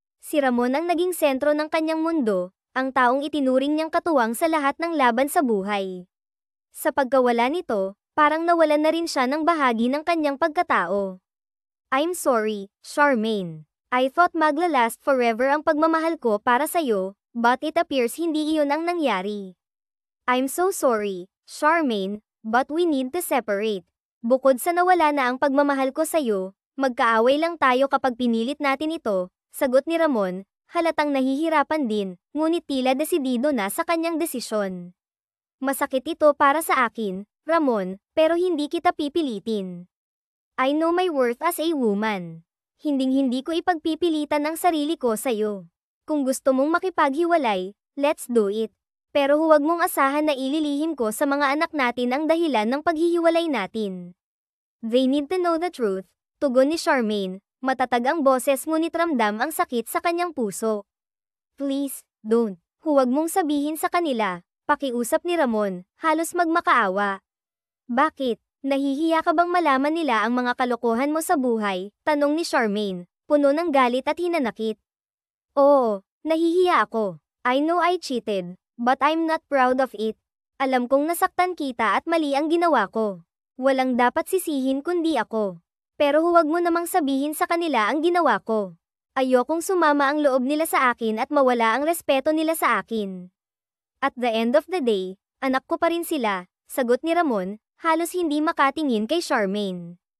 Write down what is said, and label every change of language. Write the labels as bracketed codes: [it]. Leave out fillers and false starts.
[tl] Si Ramon ang naging sentro ng kanyang mundo, ang taong itinuring niyang katuwang sa lahat ng laban sa buhay. Sa pagkawala nito, parang nawalan na rin siya ng bahagi ng kanyang pagkatao. [en] I'm sorry, [tl] Charmaine. [en] I thought [tl] maglalast forever ang pagmamahal ko para sa'yo, [en] but it appears [tl] hindi iyon ang nangyari. [en] I'm so sorry, Charmaine, but we need to separate. [tl] Bukod sa nawala na ang pagmamahal ko sa'yo, magkaaway lang tayo kapag pinilit natin ito, sagot ni Ramon, halatang nahihirapan din, ngunit tila desidido na sa kanyang desisyon. Masakit ito para sa akin, Ramon, pero hindi kita pipilitin. [en] I know my worth as a woman. [tl] Hinding-hindi ko ipagpipilitan ang sarili ko sa'yo. Kung gusto mong makipaghiwalay, [en] let's do it. [tl] Pero huwag mong asahan na ililihim ko sa mga anak natin ang dahilan ng paghihiwalay natin. [en] They need to know the truth, [tl] tugon ni Charmaine, matatag ang boses ngunit ramdam ang sakit sa kanyang puso. [en] Please, don't. [tl] Huwag mong sabihin sa kanila, pakiusap ni Ramon, halos magmakaawa. Bakit? Nahihiya ka bang malaman nila ang mga kalokohan mo sa buhay? Tanong ni Charmaine, puno ng galit at hinanakit. Oo, nahihiya ako. [en] I know I cheated, but I'm not proud of it. [tl] Alam kong nasaktan kita at mali ang ginawa ko. Walang dapat sisihin kundi ako. Pero huwag mo namang sabihin sa kanila ang ginawa ko. Ayokong sumama ang loob nila sa akin at mawala ang respeto nila sa akin. [en] At the end of the day, [tl] anak ko pa rin sila, sagot ni Ramon, halos hindi makatingin kay Charmaine.